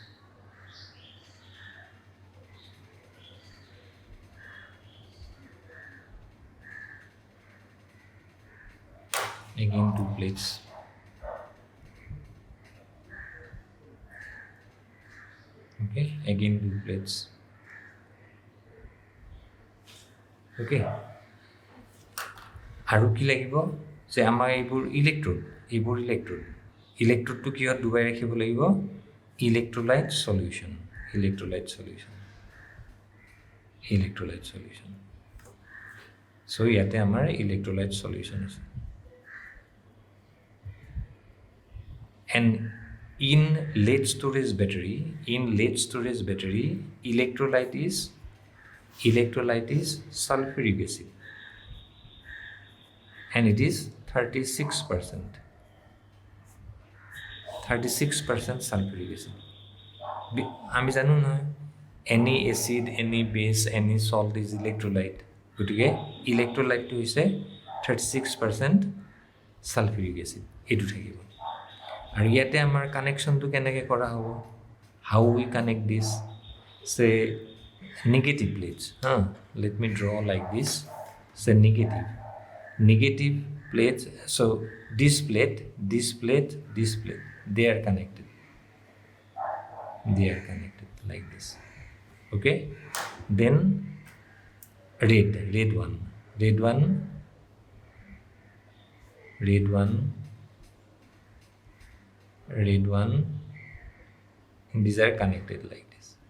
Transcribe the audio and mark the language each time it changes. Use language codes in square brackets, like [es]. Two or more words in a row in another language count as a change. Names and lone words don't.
[en] Again 2 plates. Okay, again 2 plates. [as] Okay, আৰু কি লাগিব যে আমাৰ এইবোৰ ইলেক্ট্ৰোডটো কিহত ডুবাই ৰাখিব লাগিব ইলেক্ট্ৰোলাইট [en] solution so [as] ইয়াতে আমাৰ [en] electrolyte solution আছে and in late storage battery electrolyte is sulfuric acid and it is 36% sulfuric acid. [as] আমি জানো নহয় [en] any acid, any base, any salt is electrolyte. [as] গতিকে ইলেক্ট্ৰোলাইটটো হৈছে 36% [en] sulfuric acid. [as] এইটো থাকিব আৰু ইয়াতে আমাৰ কানেকশ্যনটো কেনেকৈ কৰা হ'ব [en] how we connect this say negative plates let me draw like this say negative plates so this plate they are connected like this okay then red one these are connected like this